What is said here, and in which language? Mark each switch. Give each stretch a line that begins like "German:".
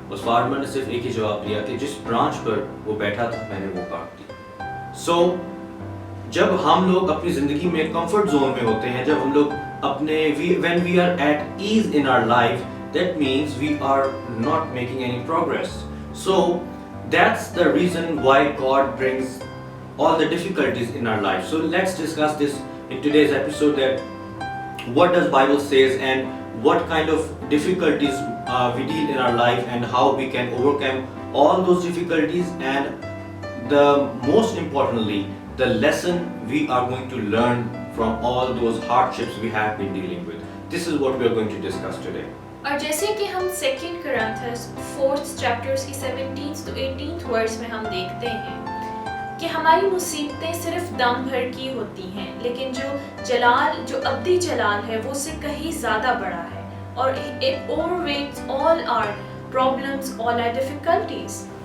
Urdu: اس farmer نے صرف ایک ہی جواب دیا کہ جس برانچ پر وہ بیٹھا تھا میں نے وہ کاٹ دی. سو جب ہم لوگ اپنی زندگی میں کمفرٹ زون میں ہوتے ہیں, جب ہم لوگ اپنے
English: when we are at ease in our life, that means we are not making any progress. So that's the reason why God brings all the difficulties in our life. So let's discuss this in today's episode, that what does Bible says and what kind of difficulties we deal in our life and how we can overcome all those difficulties, and the most importantly the lesson we are going to learn from all those hardships we have been dealing with. This is what we are going to discuss today.
Urdu: اور جیسے کہ ہم 2 Corinthians 4th chapter کی 17th to 18th verse میں ہم دیکھتے ہیں کہ ہماری مصیبتیں صرف دم بھر کی ہوتی ہیں, لیکن جو ابدی جلال ہے وہ اس سے کہیں زیادہ بڑا ہے, اور
English: it overweights all our problems, all our difficulties.